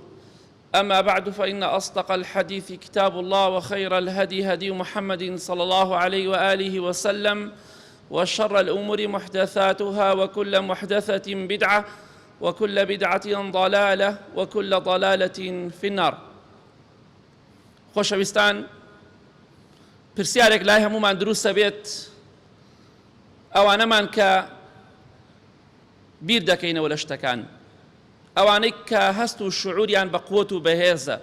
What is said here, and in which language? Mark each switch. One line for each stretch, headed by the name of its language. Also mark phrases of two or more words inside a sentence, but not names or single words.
Arabic: أما بعد، فإن أصدق الحديث كتاب الله، وخير الهدي هدي محمد صلى الله عليه وآله وسلم، وشر الأمور محدثاتها، وكل محدثة بدعة، وكل بدعة ضلالة، وكل ضلالة في النار.
Central Kurdish: خۆشەویستان، پرسیارێک لای هەموومان دروستە بێت، ئەوانەمان کە بیر دەکەینەوە لە شتەکان، ئەوانەی کە هەست و شعوریان بە قووت و بەهێزە.